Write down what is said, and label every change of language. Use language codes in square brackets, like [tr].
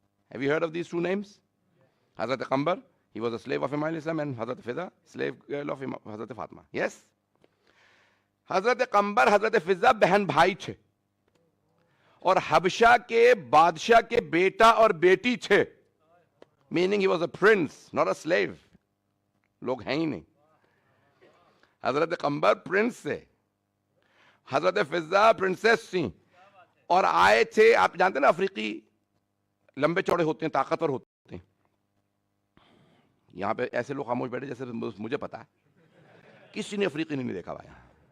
[en] Have you heard of these two names? Hazrat Qambar, he was a slave of Imam Islam, and Hazrat Fidda, slave girl of Hazrat Fatima. Yes? [ur] حضرت قمبر, حضرت فضہ بہن بھائی تھے, اور حبشہ کے بادشاہ کے بیٹا اور بیٹی تھے. [en] Meaning he was a prince, not a slave. [ur] لوگ ہیں ہی نہیں. حضرت قمبر پرنس سے, حضرت فضہ پرنسس تھیں, اور آئے تھے, آپ جانتے ہیں نا افریقی لمبے چوڑے ہوتے ہیں, طاقتور ہوتے ہیں. یہاں پہ ایسے لوگ خاموش بیٹھے جیسے مجھے پتا ہے, کسی نے افریقی نہیں دیکھا ہوا یہاں.